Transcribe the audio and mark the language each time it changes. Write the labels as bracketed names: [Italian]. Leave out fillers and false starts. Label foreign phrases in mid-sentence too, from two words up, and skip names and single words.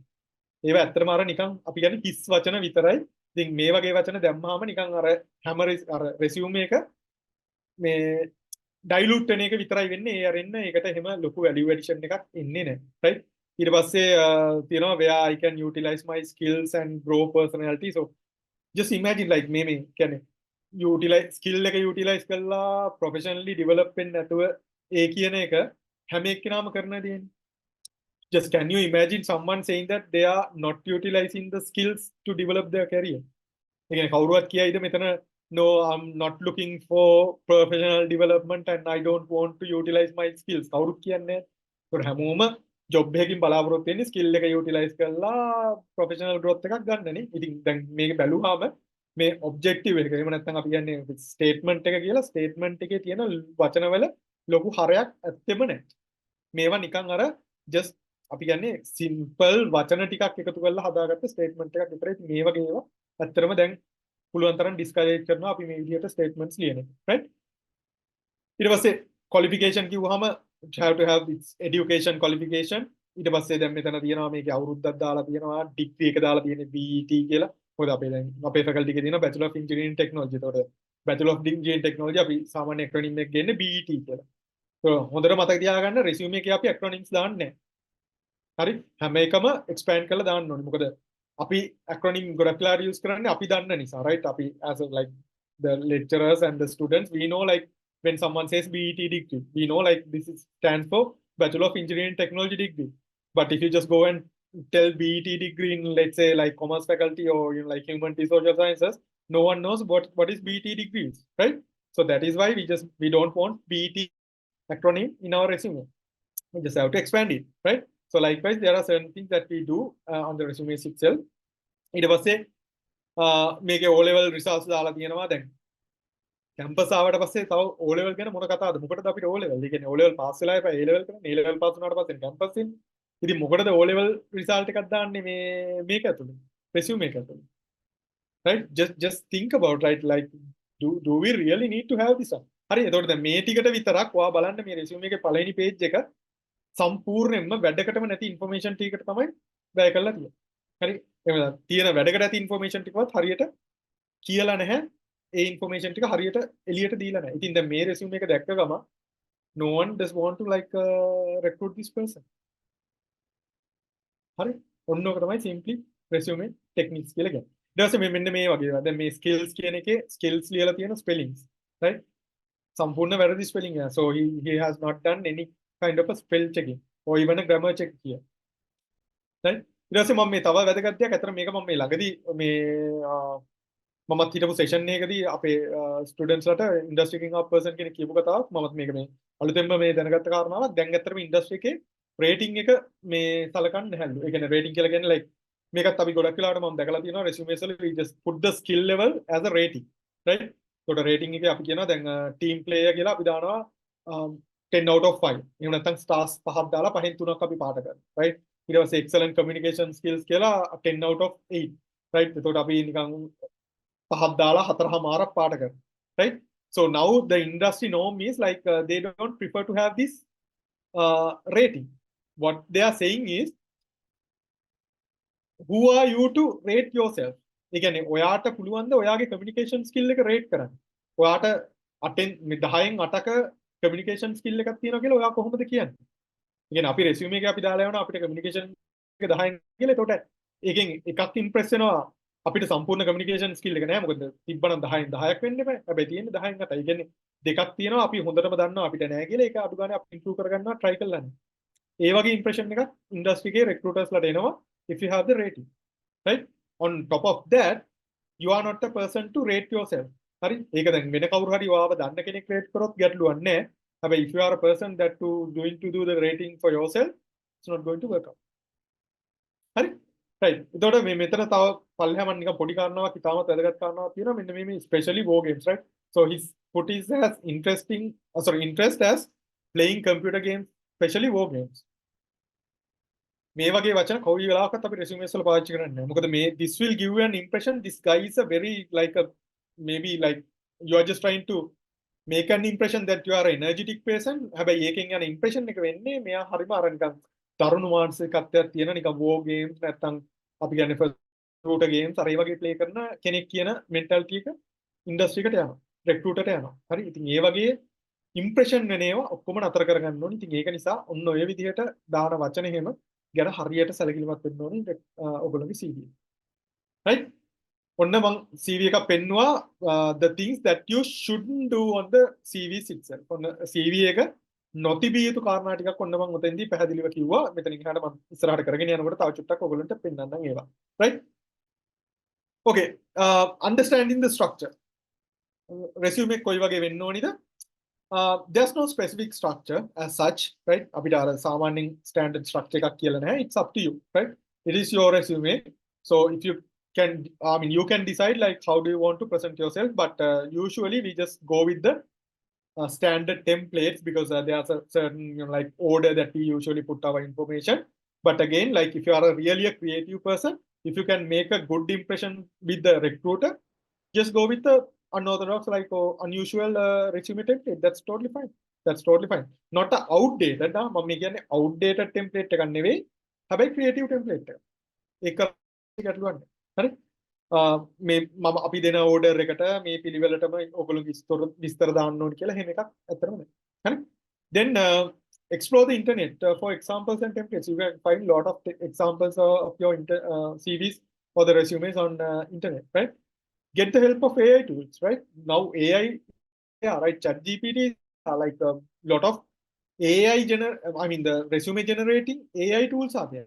[Sinhala] ඒවා ඇත්තටම අර නිකන් අපි කියන්නේ හිස් වචන විතරයි. ඉතින් මේ වගේ වචන දැම්මහම නිකන් අර හැම අර resume එක මේ dilute වෙන එක විතරයි වෙන්නේ. ඒ අරින්න ඒකට එහෙම ලොකු [English] value addition [Sinhala] එකක් එන්නේ නැහැ. right ඊට පස්සේ තියෙනවා [English] where I can utilize my skills and grow personality. so just imagine like [Sinhala] මේ කියන්නේ [English] utilize skill [Sinhala] එක utilize කරලා [English] professionally develop [Sinhala] වෙන්න නැතුව ඒ කියන එක හැම එක්කෙනාම කරන දෙන්නේ. [English] just can you imagine someone saying that they are not utilizing the skills to develop their career? [Sinhala] ඒ කියන්නේ කවුරුවත් කියයිද මෙතන [English] no I'm not looking for professional development and I don't want to utilize my skills [Sinhala] කවුරුත් කියන්නේ නැහැ. ඒක හැමෝම job එකකින් බලාපොරොත්තු වෙන්නේ skill එක utilize කරලා [English] professional growth [Sinhala] එකක් ගන්නනේ. ඉතින් දැන් මේක බැලුවාම මේ objective එක එහෙම නැත්නම් අපි කියන්නේ statement එක කියලා statement එකේ තියෙන වචනවල ලොකු හරයක් ඇත්තෙම නැහැ. මේවා නිකන් අර just අපි කියන්නේ simple වචන ටිකක් එකතු කරලා හදාගත්ත statement එකක් විතරයි. මේ වගේ ඒවා ඇත්තටම දැන් පුළුවන් තරම් discourage කරනවා අපි මේ විදිහට statements ලියන එක. [English] right [Sinhala] ඊට පස්සේ [English] qualification කිව්වහම you have to have its education qualification. [Sinhala] ඊට පස්සේ දැන් මෙතන තියෙනවා මේකේ අවුරුද්දක් දාලා තියෙනවා degree එක දාලා තියෙන්නේ BET කියලා. මොකද අපේ දැන් අපේ faculty එකේ තියෙනවා Bachelor of Engineering Technology. ඒතකොට Bachelor of Engineering Technology අපි සාමාන්‍ය acronym එක ගන්නේ BET කියලා. හොඳට මතක තියාගන්න resume එකේ අපි acronyms දාන්නේ නැහැ. හරි හැම එකම expand කරලා දාන්න ඕනේ. මොකද අපි acronym ගොඩක් වෙලාට use කරන්නේ අපි දන්න නිසා. [English] right අපි as a, like the lecturers and the students we know like when someone says BET degree we know like this is stands for Bachelor of Engineering Technology degree. But if you just go and tell BET degree in let's say like commerce faculty or like humanity social sciences, no one knows what is BET degrees, right? So that is why we don't want BET acronym in our resume. We just have to expand it, right? So likewise there are certain things that we do on the resume itself. [Sinhala] ඊට පස්සේ මේකේ O level results දාලා තියෙනවා. දැන් කැම්පස් ආවට පස්සේ තව O level ගැන මොන කතාවද? මොකටද අපිට O level? ඒ කියන්නේ O level පාස් වෙලා එපා A level කරන්න. A level පාස් වුණාට පස්සේ කැම්පස් ඉන්නේ. ඉතින් මොකටද O level result එකක් දාන්නේ මේක ඇතුලේ? resume එක ඇතුලේ. [English] right just think about right like do we really need to have this one? [Sinhala] හරි එතකොට දැන් මේ ටිකට විතරක් ඔයා බලන්න මේ resume එකේ පළවෙනි page එක සම්පූර්ණයෙන්ම වැඩකටම නැති information ටිකකට තමයි වැය කරලා තියෙන්නේ. හරි එහෙනම් තියෙන වැඩකට ඇති information ටිකවත් හරියට කියලා නැහැ. ඒ information ටික හරියට එළියට දීලා නැහැ. ඉතින් දැන් මේ resume එක දැක්ක ගම [English] no one does want to like recruit this person. [Sinhala] හරි ඔන්න ඔක තමයි simply [English] resume techniques [Sinhala] කියලා කියන්නේ. ඊට පස්සේ මෙන්න මේ වගේ ඒවා. දැන් මේ skills කියන එකේ skills ලියලා තියෙන spellings right සම්පූර්ණ වැරදි spelling එක. [English] So he has not done any kind of a spell checking or even a grammar check here. [Sinhala] right ඊට පස්සේ මම මේ තව වැදගත් දෙයක් අතර මේක මම මේ ළඟදී මේ මමත් හිටපු session එකකදී අපේ students ලට [English] industry king of person [Sinhala] කෙනෙක් කියපු කතාවක් මමත් මේක මේ අලුතෙන්ම මේ දැනගත්ත කාරණාවක්. දැන් ඇත්තටම industry එකේ rating එක මේ සලකන්නේ නැහැලු. ඒ කියන්නේ rating කියලා කියන්නේ like මේකත් අපි ගොඩක් වෙලාවට මම දැකලා තියෙනවා resumes වල [English] we just put the skill level as a rating right. [Sinhala] ඒකට rating එකේ අපි කියනවා දැන් [English] team player [Sinhala] කියලා අපි දානවා 10 out of 5. එහෙම නැත්නම් stars 5ක් දාලා 5න් 3ක් අපි පාට කරනවා right. ඊට පස්සේ [English] excellent communication skills [Sinhala] කියලා 10 out of 8 right. ඒකට අපි නිකන් 5ක් දාලා 4.5ක් පාට කරනවා right. [English] So now the industry norm is like they don't prefer to have this rating. What they are saying is who are you to rate yourself? [Sinhala] ඒ කියන්නේ ඔයාට පුළුවන් ද ඔයාගේ [English] communication skill [Sinhala] එක rate කරන්න? ඔයාට 10න් 8ක [English] communication skill [Sinhala] එකක් තියෙනවා කියලා ඔයා කොහොමද කියන්නේ? ඒ කියන්නේ අපි resume එකේ අපි දාලා යනවා අපිට communication එක 10න් කියලා. එතකොට ඒකෙන් එකක් impress වෙනවා අපිට සම්පූර්ණ [English] communication skill [Sinhala] එක නෑ. මොකද තිබ්බනම් 10න් 10ක් වෙන්න එපා. හැබැයි තියෙන්නේ 10න් 8යි. ඒ කියන්නේ දෙකක් තියෙනවා අපි හොඳටම දන්නවා අපිට නෑ කියලා. ඒක අඩු ගානේ අපි improve කරගන්නවා try කරලා. ඒ වගේ impression එකක් industry එකේ recruiters ලට එනවා [English] if you have the rating right. On top of that you are not a person to rate yourself. [Sinhala] හරි ඒක දැන් වෙන කවුරු හරි ඔයාව දන්න කෙනෙක් රේට් කරොත් ගැටලුවක් නැහැ. [English] හැබැයි if you are a person that to going to do the rating for yourself, it's not going to work out. [Sinhala] හරි right. එතකොට මේ මෙතන තව පල්ලෙහාම නිකන් පොඩි කාරණාවක් ඉතාමත් වැදගත් කාරණාවක් තියෙනවා. මෙන්න මේ [English] especially war games, right? So his put his as interest as playing computer games, especially war games. [Sinhala] මේ වගේ වචන කොයි වෙලාවකත් අපි resumes වල පාවිච්චි කරන්නේ නැහැ. මොකද මේ [English] this will give you an impression this guy is a very like a maybe like you are just trying to make an impression that you are an energetic person. [Sinhala] හැබැයි ඒකෙන් යන impression එක වෙන්නේ මෙයා හරිම අර නිකන් තරුණ මානසිකත්වයක් තියෙන නිකන් [English] war games [Sinhala] නැත්තම් අපි කියන්නේ [English] first recruiter games [Sinhala] අර ඒ වගේ play කරන කෙනෙක් කියන mentality එක industry එකට යනවා. recruiter ට යනවා. හරි. ඉතින් ඒ වගේ impression වෙන ඒවා ඔක්කොම නතර කරගන්න ඕනේ. ඉතින් ඒක නිසා ඔන්න ඔය විදිහට දාන වචන එහෙම ගැන හරියට සැලකිලිමත් වෙන්න ඕනේ ඔයගොල්ලෝගේ CV. [English] right? [Sinhala] ඔන්න මම CV එකක් පෙන්නුවා [English] the things that you shouldn't do on the CVs itself. [Sinhala] ඔන්න CV එක නොතිබිය යුතු කාරණා ටිකක් ඔන්න මම උතෙන්දී පැහැදිලිව කිව්වා. මෙතනින් එහාට මම ඉස්සරහට කරගෙන යනකොට තව චුට්ටක් ඔයගොල්ලන්ට පෙන්නන්නම් ඒවා. [English] right? okay, understanding the structure. [Sinhala] resume එක කොයි වගේ වෙන්න ඕනිද? [English] There's no specific structure as such, right? [Sinhala] අපිට අර සාමාන්‍යයෙන් [English] standard structure [Sinhala] එකක් කියලා නැහැ. [English] It's up to you, right? It is your resume. So if you can, I mean, you can decide like how do you want to present yourself, but usually we just go with the standard templates because there's a certain like order that we usually put our information. But again, like if you are really a creative person, if you can make a good impression with the recruiter, just go with the unorthodox like unusual resume template. That's totally fine. That's totally fine. Not a outdated. [Sinhala] මම කියන්නේ [English] outdated template [Sinhala] එකක් නෙවෙයි. හැබැයි [English] creative template [Sinhala] එක. ඒක ගැටලුවක් නැහැ. හරි? මේ මම අපි දෙන order එකට මේ පිළිවෙලටම ඔයගොල්ලෝ විස්තර දාන්න ඕනේ කියලා එහෙම එකක් ඇත්තටම නැහැ. හරි? [English] Then explore the internet for examples and templates. You can find a lot of examples of your CVs or the resumes on internet, right? Get the help of AI tools, right? Now AI, yeah, right? ChatGPT like a lot of AI the resume generating AI tools are there.